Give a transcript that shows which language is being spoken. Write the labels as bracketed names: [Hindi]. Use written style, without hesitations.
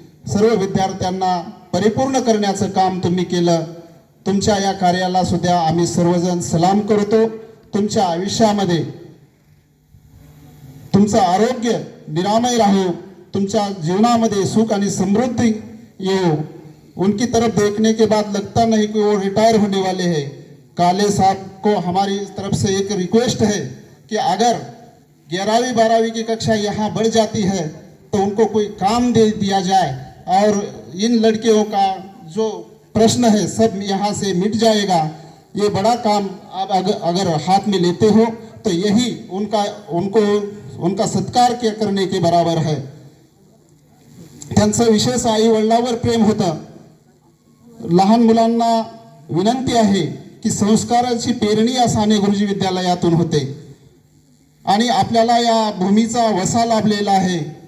[Marathi] सर्व विद्यार्थ्यांना परिपूर्ण करण्याचं काम तुम्ही केलं. तुमच्या या कार्याला सुद्धा आम्ही सर्वजण सलाम करतो. तुमच्या आयुष्यामध्ये तुमचं आरोग्य निरामय राहो, तुमच्या जीवनामध्ये सुख आणि समृद्धि हो। [Hindi] उनकी तरफ देखने के बाद लगता नहीं कि वो रिटायर होने वाले हैं। काले साहब को हमारी तरफ से एक रिक्वेस्ट है कि अगर 11वीं 12वीं की कक्षा यहाँ बढ़ जाती है तो उनको कोई काम दे दिया जाए और इन लड़कियों का जो प्रश्न है सब यहाँ से मिट जाएगा। ये बड़ा काम आप अगर हाथ में लेते हो तो यही उनका सत्कार करने के बराबर है। [Marathi] त्यांचं विशेष आई वडिलांवर प्रेम होतं। लहान मुलांना विनंती आहे की संस्काराची पेरणी या साने गुरुजी विद्यालयातून होते आणि आपल्याला या भूमीचा वसा लाभलेला आहे।